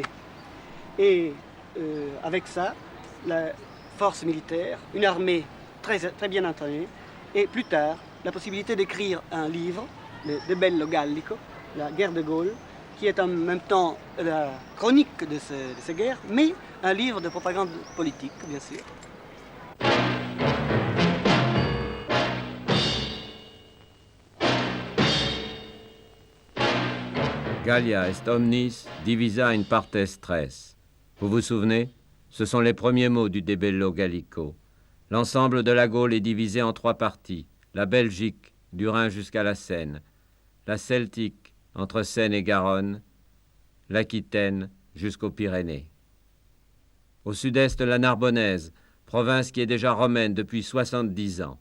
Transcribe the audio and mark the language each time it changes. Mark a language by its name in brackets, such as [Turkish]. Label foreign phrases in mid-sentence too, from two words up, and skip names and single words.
[French] Et avec ça, la force militaire, une armée très, très bien entraînée, et plus tard, la possibilité d'écrire un livre, le De Bello Gallico, la guerre de Gaule, qui est en même temps la chronique de ces guerres, mais un livre de propagande politique, bien sûr. [Latin] Gallia est omnis divisa in partes tres. [French] Vous vous souvenez? Ce sont les premiers mots du De Bello Gallico. L'ensemble de la Gaule est divisé en 3 parties. La Belgique, du Rhin jusqu'à la Seine. La Celtique, entre Seine et Garonne. L'Aquitaine, jusqu'aux Pyrénées. Au sud-est, la Narbonnaise, province qui est déjà romaine depuis 70 ans.